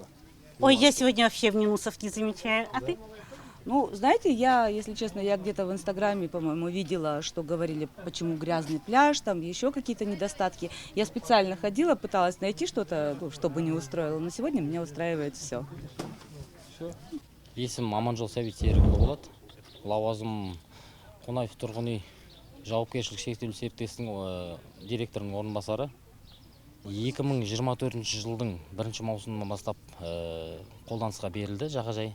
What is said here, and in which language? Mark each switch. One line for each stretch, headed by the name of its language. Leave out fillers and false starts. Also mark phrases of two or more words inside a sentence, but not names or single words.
Russian: Ой, я сегодня вообще в минусов не замечаю. А ты? Ну, знаете, если честно, я где-то в Инстаграме, по-моему, видела, что говорили, почему грязный пляж, там еще какие-то недостатки. Я специально ходила, пыталась найти что-то, чтобы не устроило, но сегодня меня устраивает все.
Kazakh: Есім Аманжол Сәбит Серікұлы болады. Лауазым Қонаев тұрғын үй жауапкершілігі шектеулі серіктестігінің директорының орынбасары. 2024 жылдың 1 маусымынан бастап қолданысқа берілді жағажай.